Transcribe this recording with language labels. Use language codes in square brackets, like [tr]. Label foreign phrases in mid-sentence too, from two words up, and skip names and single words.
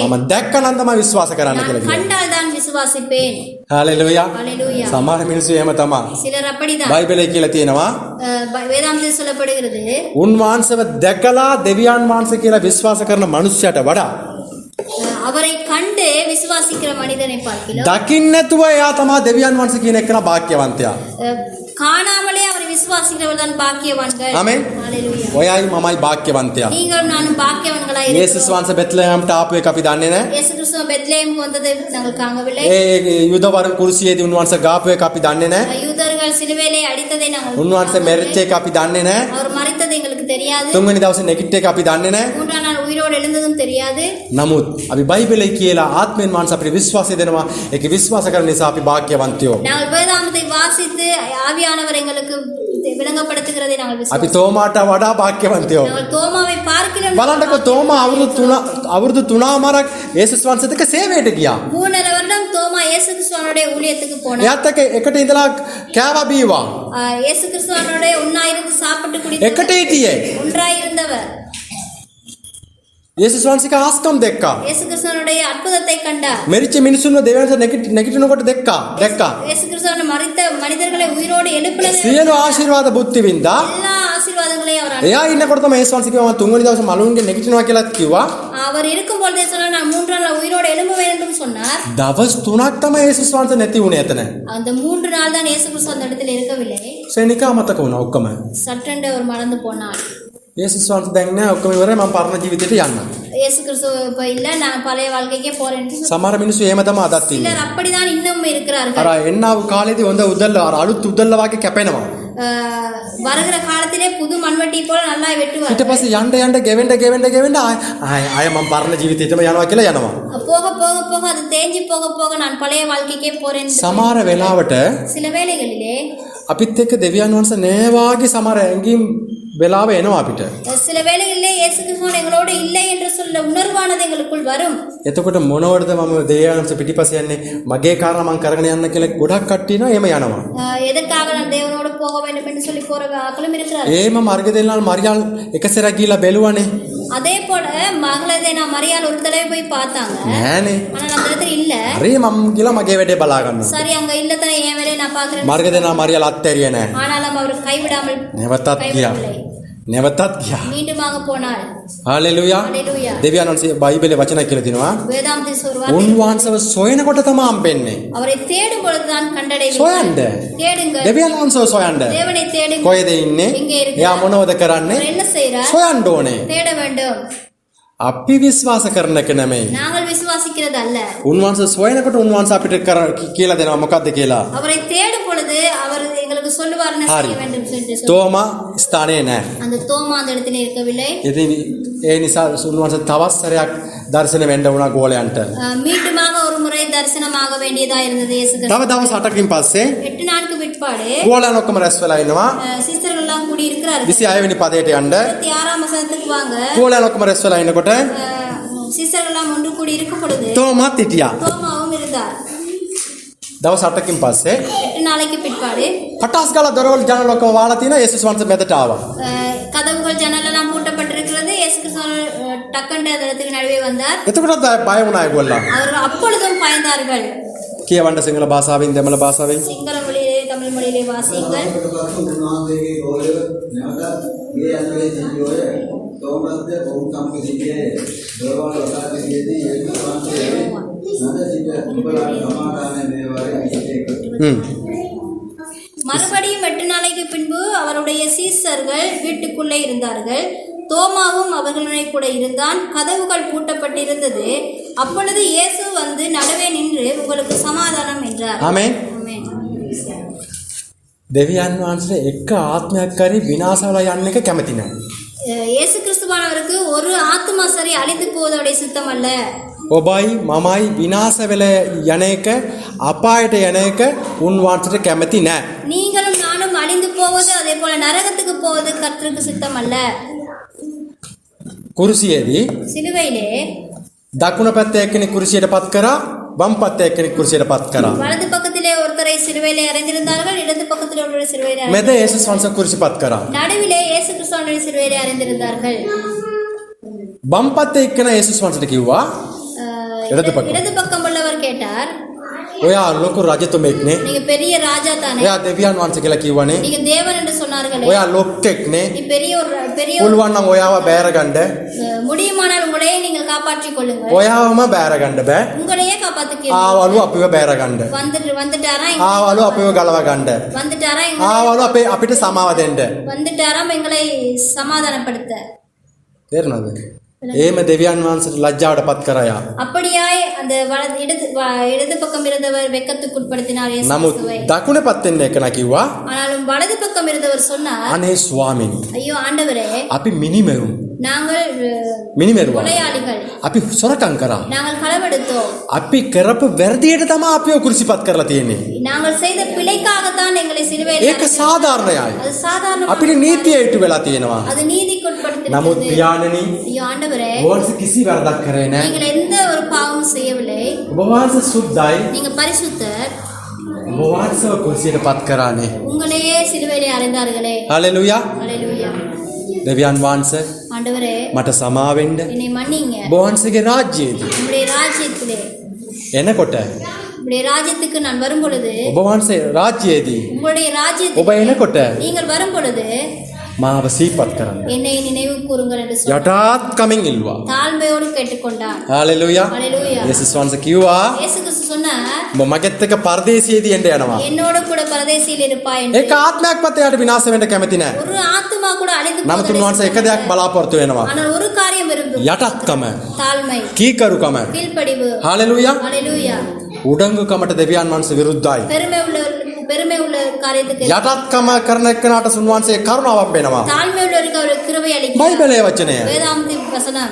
[si] මම දැක්කනම් තමයි විශ්වාස කරන්න කියලා කිව්වා. [ta] கண்டால் தான் விசுவாசிப்பேன். [si] හalleluya. [ta] ஹalleluya. [si] සමහර මිනිස්සු එහෙම තමයි. [ta] சிலர் அப்படிதான். [si] බයිබලේ කියලා තියෙනවා [ta] வேதாந்தத்தில் சொல்லப்படுகிறது, [si] උන්වහන්සේව දැකලා දෙවියන් වහන්සේ කියලා විශ්වාස කරන මනුස්සයට වඩා [ta] அவரை கண்டு விசுவாசிக்கிற மனிதனை பார்க்கலாம். [si] දකින්න නැතුව එයා තමයි දෙවියන් වහන්සේ කියන එකන භාග්‍යවන්තයා. [ta] காணாமலே அவரை விசுவாசிக்கிறவர் தான் பாக்கியவான்கள். [si] ආමෙන්. [ta] ஹalleluya. [si] ඔයයි මමයි භාග්‍යවන්තයා. [ta] நீங்களும் நானும் பாக்கியவான்களாய் [si] යේසුස් [ta] இருக்கிறோம். [si] වහන්සේ බෙත්ලෙහෙම්ට ආපු එක අපි දන්නේ නැහැ. [ta] இயேசு கிறிஸ்து பெத்லெஹேமுக்கு வந்ததை நாங்கள் காணவில்லை. [si] ඒ යුදවරු කුරුසියේදී උන්වහන්සේ ගාපු එක අපි දන්නේ නැහැ. [ta] யூதர்கள் சிலுவையிலே அடித்ததை நாங்கள் [si] උන්වහන්සේ මැරිච්ච එක අපි දන්නේ නැහැ. [ta] அவர் மரித்தது எங்களுக்கு தெரியாது. [si] තුන්වෙනි දවසේ නැගිට එක අපි දන්නේ නැහැ. மூன்றாம் நாள் உயிரோடு எழுந்ததும் தெரியாது. නමුත් අපි බයිබලේ කියලා ආත්මෙන් වහන්සේ අපිට විශ්වාසය දෙනවා. ඒක විශ්වාස කරන නිසා අපි භාග්‍යවන්තයෝ. [ta] நாங்கள் வேதாகமத்தை வாசித்து ஆவியானவர் எங்களுக்கு விளங்கப்படுத்துகிறதை நாங்கள் [si] අපි [ta] விசுவாசிக்கிறோம். [si] තෝමාට වඩා භාග්‍යවන්තයෝ. [ta] நாங்கள் தோமாவை பார்க்கிறோம். [si] බලන්නකො තෝමා අවුරුදු 3මාරක් යේසුස් වහන්සේත් එක්ක සේවයට ගියා. [ta] 3.5 வருடம் தோமா இயேசு கிறிஸ்துவனுடைய ஊழியத்துக்கு போனார். [si] එයාත් එක්ක එකට ඉඳලා කෑවා බීවා. [ta] இயேசு கிறிஸ்துவனுடைய ஒன்னாயிருந்து சாப்பிட்டு [si] එකට [ta] குடித்தவர், [si] හිටියේ. [ta] ஒன்றாயிருந்தவர். [si] යේසුස් වහන්සේගේ ආස්කම් දැක්කා. [ta] இயேசு கிறிஸ்துவனுடைய அற்புதத்தை கண்டார். [si] මෙරිච්ච මිනිසුන්ව දෙවියන්ට නැගිටිනකොට දැක්කා. [ta] இயேசு கிறிஸ்துவ மரித்த மனிதர்களை உயிரோடு எழுப்பினது. [si] සියලු ආශිර්වාද බුද්ධි වින්දා. [ta] எல்லா ஆசீர்வாதங்களையும் அவர் [si] එයා ඉන්නකොට තමයි යේසුස් වහන්සේ කිව්වා තුන්වෙනි දවසේ මලුන්ගේ නැගිටිනවා කියලා කිව්වා. [ta] அவர் இருக்கும் பொழுதே சொன்னார், நான் 3 நாள் உயிரோடு எழும்புவேன் என்றும் சொன்னார். [si] දවස් 3ක් තමයි යේසුස් වහන්සේ නැති වුණේ එතන. [ta] அந்த 3 நாள் தான் இயேசு கிறிஸ்து அந்த இடத்தில் இருக்கவில்லை. [si] සෙනිකා මතක වුණා ඔක්කොම. [ta] சட்டென்று அவர் மறந்து போனார். [si] යේසුස් වහන්සේ දැන් නෑ ඔක්කොම ඉවරයි මම පරණ ජීවිතයට යන්න. [ta] இயேசு கிறிஸ்து இப்ப இல்ல, நான் பழைய வாழ்க்கைக்கே போறேன் என்று சொன்னார். [si] සමහර මිනිස්සු එහෙම තමයි අදත් ඉන්නේ. [ta] சிலர் அப்படிதான் இன்னும் இருக்கிறார்கள். [si] අර එන්නව කාලේදී හොඳ උදල්ල අර අලුත් උදල්ල වගේ කැපෙනවා. [ta] வருகிற காலத்திலே புது மண்வெட்டி போல நல்லா வெட்டுவார். [si] ඊට පස්සේ යන්න ගෙවෙන්න ආය මම පරණ ජීවිතේටම යනවා කියලා යනවා. [ta] போக போக போக அது தேஞ்சி போக போக நான் பழைய வாழ்க்கைக்கே போறேன் என்று [si] සමහර වෙලාවට [ta] சில வேளைகளிலே [si] අපිත් එක්ක දෙවියන් වහන්සේ නෑවාගේ සමහර ඇඟීම් වෙලාව එනවා අපිට. [ta] சில வேளைகளிலே இயேசு கிறிஸ்து எங்களோடு இல்லை என்று சொல்ல உணர்வானது எங்களுக்குள் வரும். [si] එතකොට මොනවටද මම දෙවියන් වහන්සේ පිටිපස්ස යන්නේ මගේ කාරණා මම කරගෙන යන්න කියලා ගොඩක් කට්ටිය නෝ එහෙම යනවා. [ta] எதற்காக நான் தேவனோடு போக வேண்டும் என்று சொல்லி போற ஆட்களும் இருக்கிறார்கள். [si] එහෙම මර්ගදෙල්ලාල් මරියල් එක සැරයක් ගිහිල්ලා බැලුවානේ. [ta] அதே போல மகளதை நான் மரியாள் ஒரு தடவை போய் பார்த்தாங்க. [si] නෑනේ. [ta] ஆனா அந்த இடத்துல இல்ல. [si] හරි මම ගිහලා මගේ වැඩේ බලා ගන්නවා. [ta] சரி அங்க இல்ல தானே என் வேலையை நான் பாக்குறேன். [si] මර්ගදෙල්ලාල් මරියල් අත්හැරියේ නෑ. [ta] ஆனாலும் அவர் கைவிடாமல் [si] නැවතත් ගියා. [ta] மீண்டுமாக போனார். [si] හalleluya. [ta] ஹalleluya. [si] දෙවියන් වහන්සේ බයිබලේ වචන කියලා තිනවා. [ta] வேதாந்தத்தில் சொல்வார், [si] උන්වහන්සේව සොයනකොට තමයි හම්බෙන්නේ. [ta] அவரை தேடும் பொழுது தான் கண்டடைவீர்கள். [si] සොයන්න. [ta] தேடுங்கள். [si] දෙවියන් වහන්සේව සොයන්න. [ta] தேவனை தேடுங்கள். [si] කොහෙද ඉන්නේ? [ta] எங்கே இருக்கிறார்? [si] එයා මොනවද කරන්නේ? [ta] அவர் என்ன செய்றார்? [si] සොයන්න ඕනේ. [ta] தேட வேண்டும். [si] අපි විශ්වාස කරන එක නෙමෙයි. [ta] நாங்கள் விசுவாசிக்கிறது அல்ல. [si] උන්වහන්සේ සොයනකොට උන්වහන්සේ අපිට කියලා දෙනවා මොකද්ද කියලා. [ta] அவரை தேடும் பொழுது அவர் எங்களுக்கு சொல்லுவார் என்ன [si] හරි. [ta] செய்ய வேண்டும் என்று [si] තෝමා ස්ථානේ නැහැ. [ta] அந்த தோமா அந்த இடத்துல இருக்கவில்லை. [si] ඉතින් ඒ නිසා උන්වහන්සේ තවත් සැරයක් දර්ශන වෙන්න වුණා ගෝලයන්ට. [ta] மீண்டுமாக ஒரு முறை தரிசனமாக வேண்டியதா இருந்தது இயேசு கிறிஸ்து. [si] තව දවස් 8කින් පස්සේ [ta] 8 நாளுக்கு பிற்பாடு [si] ගෝලයන් ඔක්කොම රැස් වෙලා ඉනවා. [ta] சீசர்கள் எல்லாம் கூடி இருக்கிறார்கள். [si] 26 වෙනි පදයට යන්න. [ta] 26ஆம் வசனத்துக்கு வாங்க. [si] ගෝලයන් ඔක්කොම රැස් වෙලා ඉනකොට [ta] சீசர்கள் எல்லாம் ஒன்று கூடி இருக்கும் பொழுது [si] තෝමාත් හිටියා. [ta] தோமாவும் இருந்தார். [si] දවස් 8කින් පස්සේ [ta] 8 நாளைக்கு பிற்பாடு [si] පටස් ගාලා දොරවල් ජනල ඔක්කොම වහලා තියෙනවා. යේසුස් වහන්සේ මෙතට ආවා. [ta] கதவுகள் ஜன்னல் எல்லாம் பூட்டப்பட்டிருக்கிறது. இயேசு கிறிஸ்து டக்கண்ட இடத்துக்கு நடுவே வந்தார். [si] එතකොටත් බය වුණා ඒගොල්ලෝ. [ta] அவர்கள் அப்பொழுதும் பயந்தார்கள். [si] කියවන්න සිංහල භාෂාවෙන් දෙමළ භාෂාවෙන්. [ta] சிங்கள மொழியிலே தமிழ் மொழியிலே வாசியுங்கள். மறுபடியும் 8 நாளைக்கு பின்பு அவருடைய சீசர்கள் வீட்டுக்குள்ளே இருந்தார்கள். தோமாவும் அவர்களுடைய கூட இருந்தான். கதவுகள் பூட்டப்பட்டிருந்தது. அப்பொழுது இயேசு வந்து நடுவே நின்று உங்களுக்கு சமாதானம் என்றார். [si] ආමේන්. [ta] ஆமென். [si] දෙවියන් වහන්සේ එක ආත්මයක් කරි විනාශ වෙලා යන්න එක කැමති නැහැ. [ta] இயேசு கிறிஸ்துவானவருக்கு ஒரு ஆத்மா சரி அழிந்து போவதோடைய சித்தம் அல்ல. [si] ඔබයි මමයි විනාශ වෙලා යන එක අපායට යන එක උන්වහන්සේට කැමති නැහැ. [ta] நீங்களும் நானும் அழிந்து போவது அதே போல நரகத்துக்கு போவது கர்த்தருக்கு சித்தம் அல்ல. [si] කුරුසියේදී [ta] சிலுவையிலே [si] දකුණ පැත්තේ එක්කෙනෙක් කුරුසියට පත් කරා වම් පැත්තේ එක්කෙනෙක් කුරුසියට පත් කරා. [ta] வலது பக்கத்திலே ஒருத்தரை சிலுவையிலே அறைந்திருந்தார்கள். இடது பக்கத்திலே ஒருவரை சிலுவையிலே [si] මෙද යේසුස් වහන්සේ කුරුසි පත් කරා. [ta] நடுவிலே இயேசு கிறிஸ்துவின் சிலுவையிலே அறைந்திருந்தார்கள். [si] වම් පැත්තේ එක්කෙනා යේසුස් වහන්සේට කිව්වා [ta] இடது பக்கம். இடது பக்கம் உள்ளவர் கேட்டார், [si] ඔයා ලොකු රජතුමෙක්නේ. [ta] நீங்க பெரிய ராஜா தானே, [si] ඔයා දෙවියන් වහන්සේ කියලා කිව්වනේ. [ta] நீங்க தேவன் என்று சொன்னார்களே, [si] ඔයා ලොක්කෙක්නේ. [ta] நீ பெரிய ஒரு [si] පුළුවන් නම් ඔයාව බෑරගන්න. [ta] முடியுமானால் உங்களையே நீங்கள் காப்பாற்றிக் கொள்ளுங்கள். [si] ඔයාවම බෑරගන්න බෑ. [ta] உங்களையே காப்பாத்துக்க [si] ආවලු අපිව බෑරගන්න. [ta] வந்துட்டாரா [si] ආවලු අපිව ගලව ගන්න. [ta] வந்துட்டாரா [si] ආවලු අපිට සමාව දෙන්න. [ta] வந்துட்டாராம் எங்களை சமாதானப்படுத்த. [si] තේරුණාද? එහෙම දෙවියන් වහන්සේට ලැජ්ජාවට පත් කරා. [ta] அப்படியாய் அந்த இடது பக்கம் இருந்தவர் வெட்கத்துக்குட்படுத்தினார் இயேசு [si] නමුත් [ta] கிறிஸ்துவை. [si] දකුණේ පත් වෙන්න එක කිව්වා [ta] ஆனாலும் வலது பக்கம் இருந்தவர் சொன்னார், [si] අනේ ස්වාමීනි [ta] ஐயோ ஆண்டவரே, [si] අපි මිනිමෙරුම් [ta] நாங்கள் [si] මිනිමෙරුවා. [ta] கொலையாளிகள், [si] අපි සොරකම් කරා. [ta] நாங்கள் களவெடுத்தோம், [si] අපි කරපු වැරදියට තමයි අපිව කුරුසිපත් කරලා තියෙන්නේ. [ta] நாங்கள் செய்த பிழைக்காகத்தான் எங்களை சிலுவையில் [si] ඒක සාධාරණයි. [ta] அது சாதாரண [si] අපිට නීතිය ඉටු වෙලා තියෙනවා. [ta] அது நீதிக்குட்படுத்தி. [si] නමුත් පියාණනි [ta] ஐயோ ஆண்டவரே, [si] ඔබ කිසි වැරදක් කරේ නැහැ. [ta] நீங்கள் எந்த ஒரு பாவமும் செய்யவில்லை, [si] ඔබ වහන්සේ සුද්ධයි. [ta] நீங்க பரிசுத்தர், [si] ඔබ වහන්සේව කුරුසියට පත් කරානේ. [ta] உங்களையே சிலுவையிலே அறைந்தார்களே. [si] හලෙලූයා. [ta] ஹல்லேலூயா. [si] දෙවියන් වහන්සේ [ta] ஆண்டவரே, [si] මට සමාවෙන්න. [ta] என்னை மன்னிங்க. [si] ඔබ වහන්සේගේ රාජ්‍යයේදී [ta] உங்களுடைய ராஜ்யத்திலே, [si] එනකොට [ta] உங்களுடைய ராஜ்யத்துக்கு நான் வரும் பொழுது, [si] ඔබ වහන්සේ රාජ්‍යයේදී [ta] உங்களுடைய [si] ඔබ [ta] ராஜ்யத்துக்கு [si] එනකොට [ta] நீங்கள் வரும் பொழுது [si] මාව සිහිපත් කරන්න. [ta] என்னை நினைவு கூறுங்கள் என்று சொன்னார். [si] යටාත් කමින් ඉල්වා. [ta] தாழ்மையோடு கேட்டுக்கொண்டார். [si] හalleluya. [ta] ஹல்லேலூயா. [si] යේසුස් වහන්සේ කිව්වා [ta] இயேசு கிறிஸ்து சொன்னார், [si] ඔබ මගෙත් එක්ක පරදේශයේදී එන්න යනවා. [ta] என்னோடு கூட பரதேசியில் இருப்பாய் என்று. [si] ඒක ආත්මයක්වත් එයාට විනාශ වෙන්න කැමති නැහැ. [ta] ஒரு ஆத்துமா கூட அழிந்து [si] නමුත් [ta] போவதை [si] උන්වහන්සේ එක දෙයක් බලාපොරොත්තු වෙනවා. [ta] ஆனால் ஒரு காரியம் விரும்பும், [si] යටත්කම, [ta] தாழ்மை, [si] කීකරුකම. [ta] கீழ்ப்படிவு. [si] හalleluya. [ta] ஹல்லேலூயா. [si] උඩඟුකමට දෙවියන් වහන්සේ විරුද්ධයි. [ta] பெருமை உள்ள காரியத்துக்கு [si] යටත්කම කරන එක්කනට උන්වහන්සේ කරුණාවක් වෙනවා. [ta] தாழ்மை உள்ளவருக்கு அவர் கிருபை அளிக்கிறார். [si] බයිබලයේ වචනය. [ta] வேதாந்தின் வசனம்.